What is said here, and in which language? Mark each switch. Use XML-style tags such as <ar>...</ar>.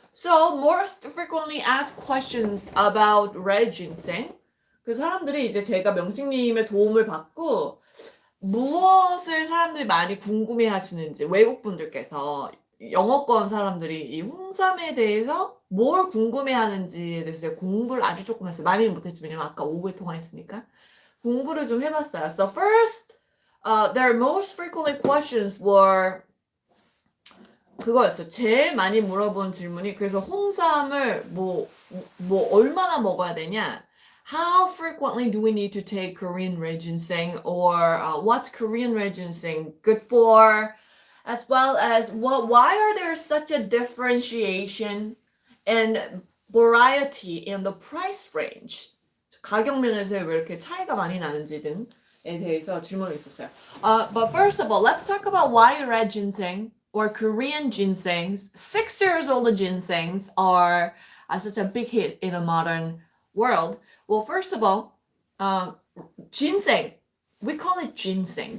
<en>So most frequently asked questions about red ginseng.</en> <ko>그 사람들이 이제 제가 명식님의 도움을 받고 무엇을 사람들이 많이 궁금해 하시는지 외국분들께서 영어권 사람들이 이 홍삼에 대해서 뭘 궁금해 하는지에 대해서 공부를 아주 조금 했어요. 많이는 못했지만 왜냐면 아까 오후에 통화했으니까 공부를 좀 해봤어요.</ko> <en>So first, their most frequently questions were</en> <ko>그거였어요. 제일 많이 물어본 질문이 그래서 홍삼을 뭐 얼마나 먹어야 되냐?</ko> <en>How frequently do we need to take Korean red ginseng, or what's Korean red ginseng good for, as well as why are there such a differentiation and variety in the price range?</en> <ko>가격 면에서 왜 이렇게 차이가 많이 나는지 등에 대해서 질문이 있었어요.</ko> <en>But first of all, let's talk about why red ginseng or Korean ginsengs, 6 years old ginsengs, are such a big hit in a modern world. Well, first of all, ginseng, we call it ginseng.</en>